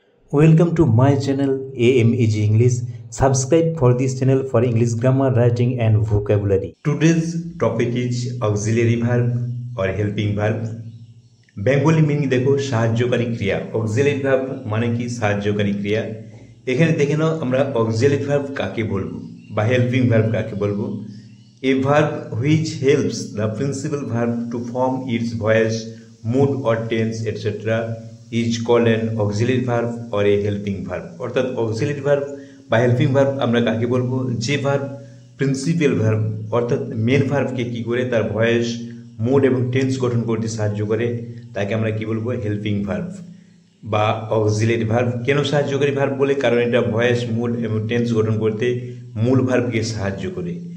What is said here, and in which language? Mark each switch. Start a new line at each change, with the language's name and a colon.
English: Welcome to my channel AMEG English. Subscribe for this channel for English grammar, writing and vocabulary. Today's topic is auxiliary verb or helping verb. Bengali meaning
Bangla: দেখো সাহায্যকারী ক্রিয়া। auxiliary verb মানে কি সাহায্যকারী ক্রিয়া। এখানে দেখে নাও আমরা auxiliary verb কাকে বলবো বা helping verb কাকে বলবো।
English: A verb which helps the principal verb to form its voice, mood or tense etc. is called an auxiliary verb or a helping verb.
Bangla: অর্থাৎ auxiliary verb বা helping verb আমরা কাকে বলবো, যে verb principal verb অর্থাৎ main ভার্বকে কি করে তার ভয়েস, মুড এবং টেন্স গঠন করতে সাহায্য করে তাকে আমরা কি বলবো, হেল্পিং ভার্ব বা অক্সিলিয়ারি ভার্ব। কেন সাহায্যকারী ভার্ব বলে? কারণ এটা ভয়েস, মুড এবং টেন্স গঠন করতে মূল ভার্বকে সাহায্য করে।